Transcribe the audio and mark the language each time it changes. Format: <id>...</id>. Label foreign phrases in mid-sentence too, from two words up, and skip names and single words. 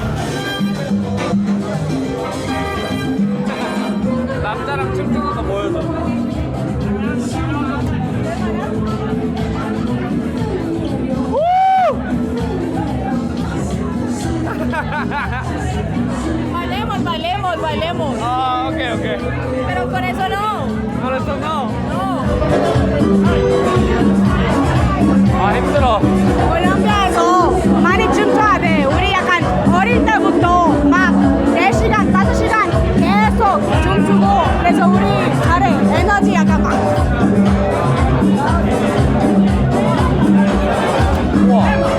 <ko>남자랑 춤추는 거 보여줘.</ko> <es>Bailemos, bailemos, bailemos.</es> <ko>아, 오케이, 오케이.</ko> <es>Pero con eso no.</es> <ko>알았어, no.</ko> <es>No.</es> <ko>아, 힘들어. 콜롬비아에서 많이 춤춰야 돼. 우리 약간 어릴 때부터 막 4시간, 5시간 계속 춤추고 그래서 우리 잘해. 에너지 약간 막. 우와.</ko>